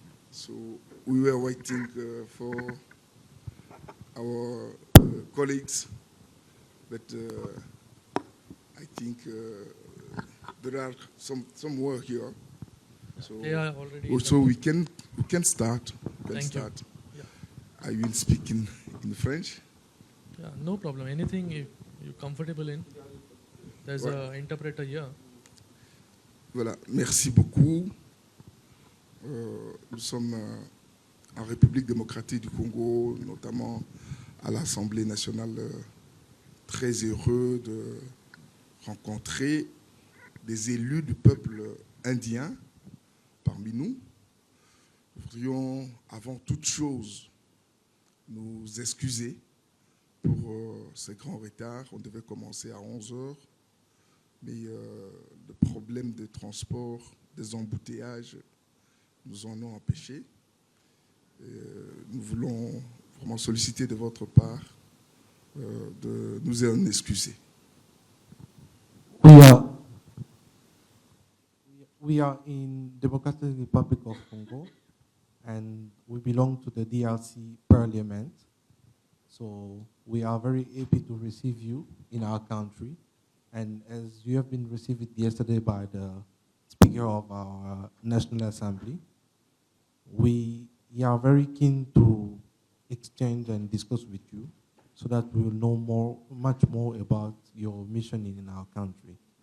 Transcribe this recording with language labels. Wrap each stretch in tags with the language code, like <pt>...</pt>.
<en>So we were waiting for our colleagues, but I think there are some work here. So they are already also we can start. Thank you. Yeah. I will speak in French. Yeah, no problem. Anything you're comfortable in. There's an interpreter here.</en> <fr>Voilà, merci beaucoup. Nous sommes en République démocratique du Congo, notamment à l'Assemblée nationale, très heureux de rencontrer des élus du peuple indien parmi nous. Nous voudrions, avant toute chose, nous excuser pour ce grand retard. On devait commencer à 11 heures, mais le problème de transport, des embouteillages nous en ont empêchés. Nous voulons vraiment solliciter de votre part de nous en excuser.</fr> <en>We are in Democratic Republic of Congo, and we belong to the DRC Parliament. So we are very happy to receive you in our country. And as you have been received yesterday by the Speaker of our National Assembly, we are very keen to exchange and discuss with you so that we will know much more about your mission in our country.</en>